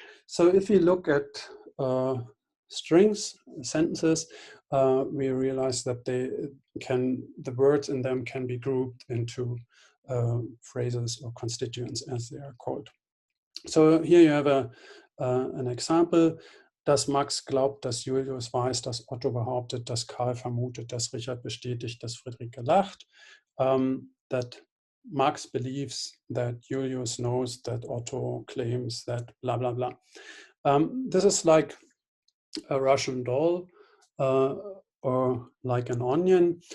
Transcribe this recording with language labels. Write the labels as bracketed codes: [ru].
[en] So if we look at strings, sentences, we realize that the words in them can be grouped into phrases or constituents, as they are called. So here you have an example. [de] Dass Max glaubt, dass Julius weiß, dass Otto behauptet, dass Karl vermutet, dass Richard bestätigt, dass Friederike lacht. [en] That Max believes that Julius knows that Otto claims that blah, blah, blah. This is like a Russian doll or like an onion.